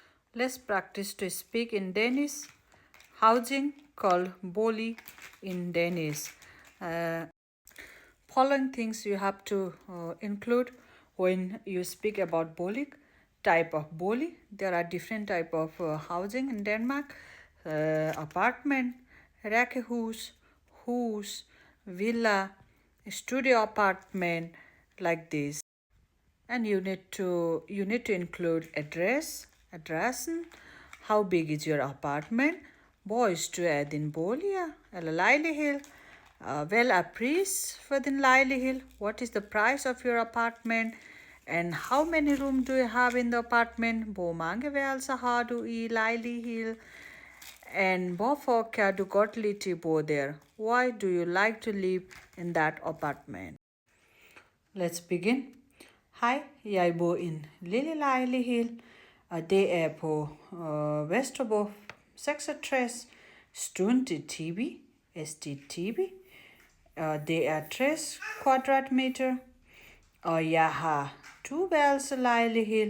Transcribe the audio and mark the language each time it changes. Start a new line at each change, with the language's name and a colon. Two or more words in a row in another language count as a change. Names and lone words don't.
English: Let's practice to speak in Danish. Housing called bolig in Danish. Following things you have to include when you speak about bolig. Type of bolig. There are different type of housing in Denmark. Apartment,
Danish: rækkehus, hus,
English: villa, studio apartment, like this. And you need to include adressen. How big is your apartment?
Danish: Hvor is du af din bolig eller lejlighed? Hvad er pris for din lejlighed?
English: What is the price of your apartment? And how many rooms do you have in the apartment?
Danish: Hvor mange værelser har du i lejlighed? And hvorfor kan du godt lide at bo der?
English: Why do you like to live in that apartment? Let's begin.
Danish: Hej, jeg bor i en lille lejlighed, og det er på Vesterbro 66, stuen til Tibi, ST Tibi. Og det er 60 kvadratmeter, og jeg har 2-værelse lejlighed.